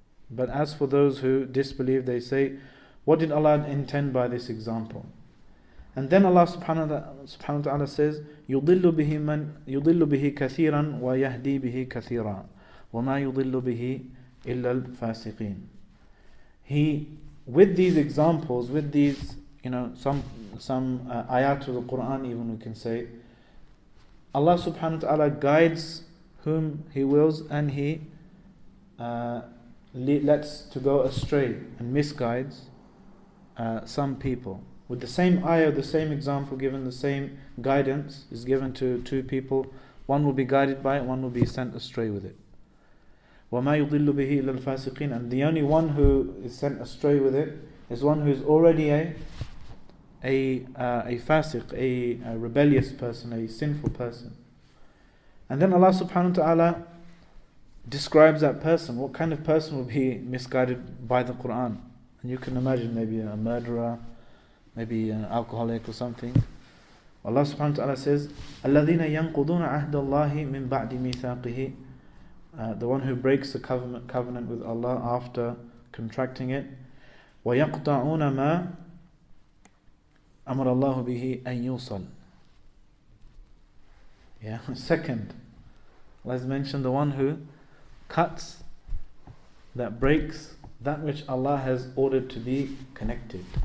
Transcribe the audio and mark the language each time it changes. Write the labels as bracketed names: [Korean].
[English] But as for those who disbelieve, they say, what did Allah intend by this example? And then Allah subhanahu wa ta'ala says, [Arabic] يُضِلُّ بِهِ كَثِيرًا وَيَهْدِي بِهِ كَثِيرًا وَمَا يُضِلُّ بِهِ إِلَّا الْفَاسِقِينَ. [English] He, with these examples, with these, some ayat of the Qur'an even we can say, Allah subhanahu wa ta'ala guides whom He wills and He lets to go astray and misguides some people. With the same ayah, the same example given, the same guidance is given to two people. One will be guided by it, one will be sent astray with it. [Arabic] وَمَا يُضِلُّ بِهِ إِلَّا الْفَاسِقِينَ. [English] And the only one who is sent astray with it is one who is already a fasiq, a rebellious person, a sinful person. And then Allah subhanahu wa ta'ala describes that person. What kind of person will be misguided by the Qur'an? And you can imagine maybe a murderer, maybe an alcoholic or something. Allah subhanahu wa ta'ala says, [Arabic] الَّذِينَ يَنْقُضُونَ عَهْدَ اللَّهِ مِنْ بَعْدِ مِيثَاقِهِ. [English] The one who breaks the covenant with Allah after contracting it. [Arabic] وَيَقْطَعُونَ مَا أَمَرَ اللَّهُ بِهِ أَنْ يُوصَلْ. [English] Yeah. Second, let's mention the one who cuts, that breaks that which Allah has ordered to be connected.